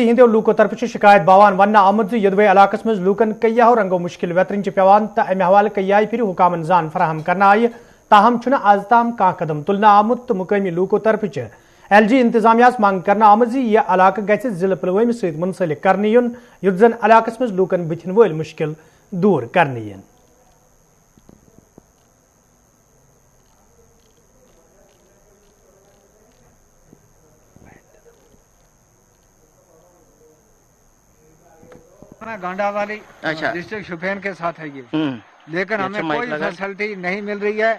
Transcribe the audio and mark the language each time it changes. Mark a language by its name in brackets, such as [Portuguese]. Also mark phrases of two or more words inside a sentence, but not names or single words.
[Kashmiri] हिंदो लूको तरफ शिकायत बावान वन आमद यदवे इलाकस मज लूकन कय्याहो रंगो मुश्किल वेतरन पेवान तो अमे हवाले कय्याय फिर हुकामन जान फराहम करना आय, ताहम छुना आज ताम का कदम तुलना आमुद तो मुकामी लूको तरफ LG इंतजामिया मांग करना आमद यह इलाक गि जिले पुलवाम सत मुंसलिक करने युन युत जन इलाकस मज लूकन बुथिन वल मुश्किल दूर करने। [Hindi] गांडावाली डिस्ट्रिक्ट शोपियान के साथ है ये, लेकिन हमें कोई फैसिलिटी नहीं मिल रही है।